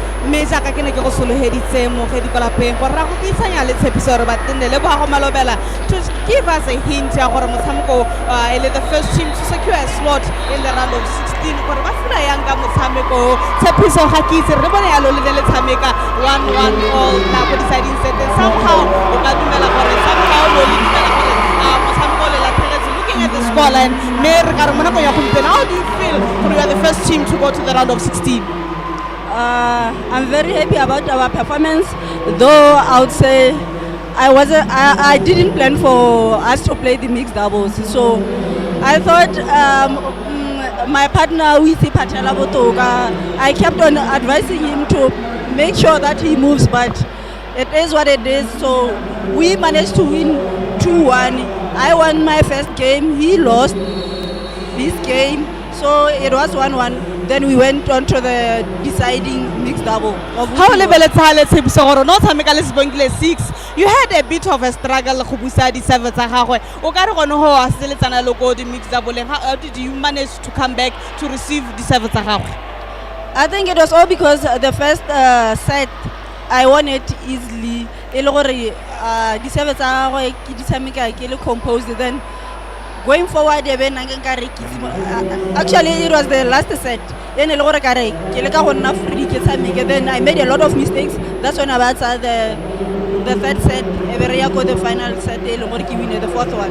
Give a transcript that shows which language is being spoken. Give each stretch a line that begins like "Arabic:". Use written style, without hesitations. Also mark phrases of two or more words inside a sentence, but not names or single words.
Tswana: mme jaaka ke ne ke go soloheditse mogedi ko lapeng gore ra go buisanya le tshepiso gore batenne le boa go malobela
English: to give us a hint
Tswana: ya gore motshameko e le
English: the first team to secure a slot in the round of 16
Tswana: gore ba fela yang ka motshameko tshepiso ga ke itse re bone yalo le ne le tshameka 1-1 all nako
English: deciding set
Tswana: somehow o ka dumela gore somehow lo le dumela gore motshameko le latlhegetse
English: looking at the scoreline
Tswana: mme re ka re mo nakong ya gompieno
English: how do you feel
Tswana: gore
English: you are the first team to go to the round of 16? I'm very happy about our performance, though I would say I didn't plan for us to play the mixed doubles. So I thought my partner Wisi Patela Botoga, I kept on advising him to make sure that he moves, but it is what it is. So we managed to win 2-1. I won my first game, he lost this game. So it was 1-1. Then we went on to the deciding mixed double. How you had a bit of a struggle
Tswana: go busa di serve tsa gagwe o ka re gone ho a seletsana le go di
English: mixed double. How did you manage to come back to receive the serve
Tswana: tsa gagwe?
English: I think it was all because the first set I won it easily.
Tswana: E le gore di serve tsa gagwe ke di tshameka ke le composed.
English: Then going forward, actually it was the last set. Then I made a lot of mistakes. That's when I was at the third set. The final set, the fourth one.